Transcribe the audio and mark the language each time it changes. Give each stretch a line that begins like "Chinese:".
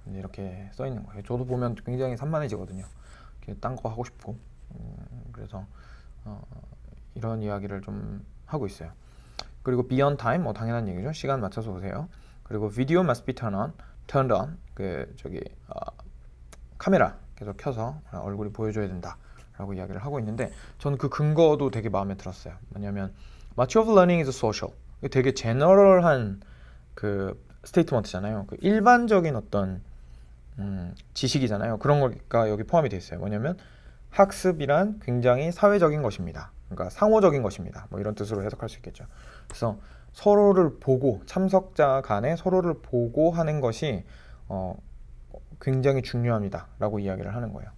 Korean: 이렇게 써 있는 거예요. 저도 보면 굉장히 산만해지거든요. 딴 거 하고 싶고 그래서 이런 이야기를 좀 하고 있어요. 그리고
English: be on time
Korean: 뭐 당연한 얘기죠. 시간 맞춰서 오세요. 그리고
English: video must be turned on
Korean: 그 저기 카메라 계속 켜서 얼굴이 보여줘야 된다. 라고 이야기를 하고 있는데 저는 그 근거도 되게 마음에 들었어요. 뭐냐면
English: Much of learning is social.
Korean: 되게 제너럴한 그 스테이트먼트잖아요. 그 일반적인 어떤 지식이잖아요. 그런 거가 여기 포함이 되어 있어요. 뭐냐면 학습이란 굉장히 사회적인 것입니다. 그러니까 상호적인 것입니다. 뭐 이런 뜻으로 해석할 수 있겠죠. 그래서 서로를 보고 참석자 간에 서로를 보고 하는 것이 굉장히 중요합니다. 라고 이야기를 하는 거예요.